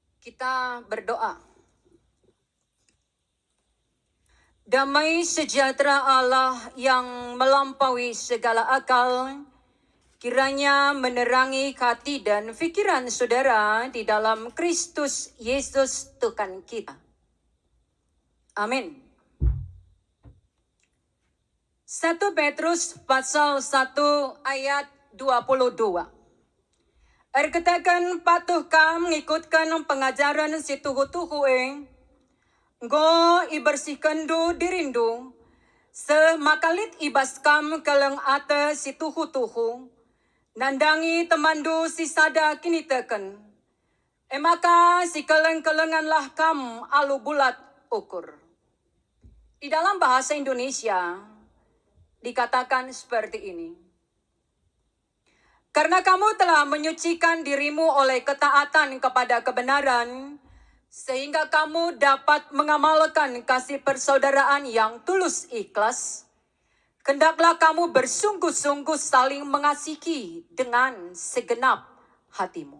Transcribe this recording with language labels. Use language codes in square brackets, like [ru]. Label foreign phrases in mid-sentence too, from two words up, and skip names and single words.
[id] Kita berdoa. Damai sejahtera Allah yang melampaui segala akal, kiranya menerangi hati dan pikiran saudara di dalam Kristus Yesus Tuhan kita. Amin. 1 Petrus pasal 1 ayat 22. [btx] Erkatakan patuh kam mengikutkan pengajaran si tuhu-tuhu go ibersihkan do dirindu semakalit ibas kam keleng ate si tuhu-tuhu nandangi temandu si sada kini teken maka si keleng-kelenganlah kam alu bulat ukur. [id] Di dalam bahasa Indonesia dikatakan seperti ini. Karena kamu telah menyucikan dirimu oleh ketaatan kepada kebenaran, sehingga kamu dapat mengamalkan kasih persaudaraan yang tulus ikhlas, hendaklah kamu bersungguh-sungguh saling mengasihi dengan segenap hatimu.